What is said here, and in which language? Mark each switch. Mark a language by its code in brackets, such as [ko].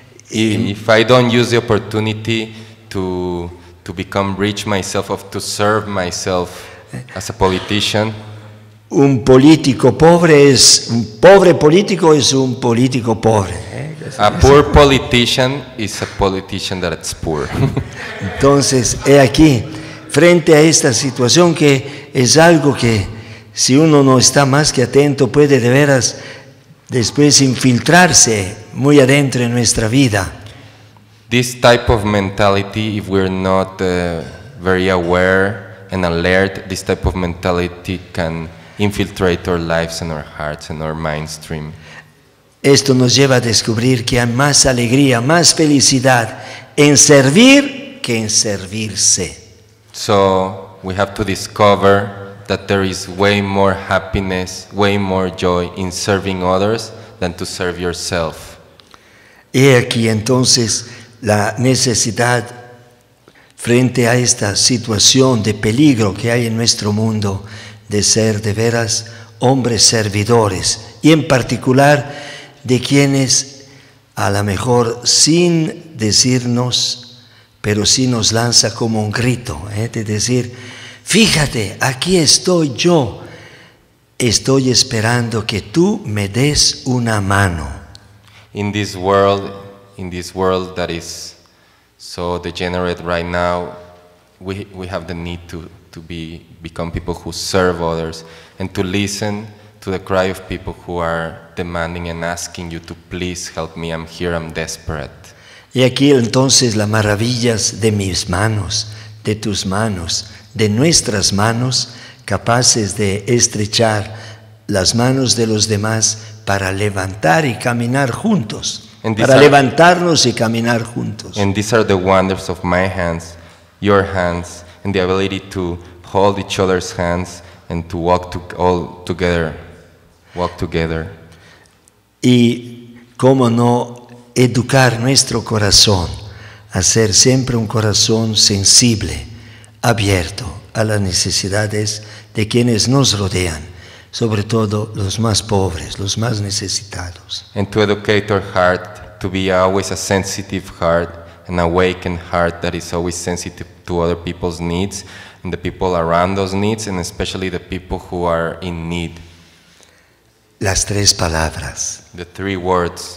[en] If I don't use the opportunity to become rich myself, to serve myself as a politician, [es] un político pobre un pobre político es un político pobre. [en] a poor politician is a politician that's poor. [es] Entonces, he aquí, frente a esta situación que es algo que si uno no está más que atento puede de veras después infiltrarse muy adentro en nuestra vida. [en] This type of mentality, if we're not very aware and alert, this type of mentality can infiltrate our lives and our hearts and our mind stream. [es] Esto nos lleva a descubrir que hay más alegría, más felicidad en servir que en servirse. [en] So we have to discover that there is way more happiness, way more joy in serving others than to serve yourself. [es] He aquí entonces la necesidad frente a esta situación de peligro que hay en nuestro mundo de ser de veras hombres servidores y en particular de quienes a lo mejor sin decirnos, pero sí nos lanza como un grito, de decir, fíjate, aquí estoy yo, estoy esperando que tú me des una mano. [en] In this world that is so degenerate right now, we have the need to become people who serve others and to listen to the cry of people who are demanding and asking you to please help me, I'm here, I'm desperate. [es] Y aquí entonces las maravillas de mis manos, de tus manos, de nuestras manos, capaces de estrechar las manos de los demás para levantar y caminar juntos, para levantarnos y caminar juntos. [en] And these are the wonders of my hands, your hands, and the ability to hold each other's hands and to walk all together. Walk together. [es] Y cómo no educar nuestro corazón a ser siempre un corazón sensible, abierto a las necesidades de quienes nos rodean, sobre todo los más pobres, los más necesitados. [en] And to educate our heart to be always a sensitive heart, an awakened heart that is always sensitive to other people's needs and the people around us needs, and especially the people who are in need. [es] Las tres palabras. [en] The three words.